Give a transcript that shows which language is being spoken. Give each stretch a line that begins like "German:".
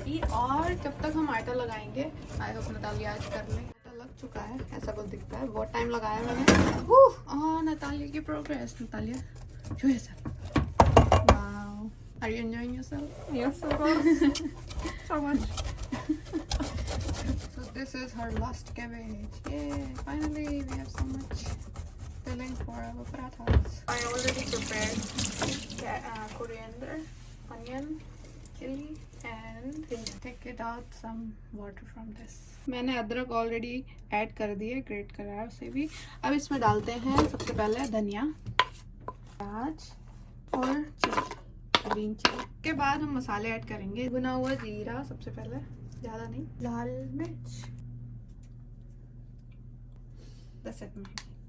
Hindi: और जब तक हम आटा लगाएंगे, आई होप नतालिया आज कर ले। आटा लग चुका है, ऐसा कुछ दिखता है, बहुत टाइम लगाया मैंने। और नतालिया की progress, Natalia
English: show yourself. Wow, are you enjoying yourself? Yes, of course. So much. So This is her last cabbage. Yay! Finally, we have so much filling for our parathas. I already prepared coriander, onion, chili, and take it out some water from this.
Hindi: मैंने अदरक already add कर दिए, great करा है उसे भी. अब इसमें डालते हैं सबसे पहले धनिया, प्याज और ग्रीन चिली. के बाद हम मसाले ऐड करेंगे. भुना हुआ जीरा सबसे पहले, ज़्यादा नहीं. लाल मिर्च, 10 मिनट.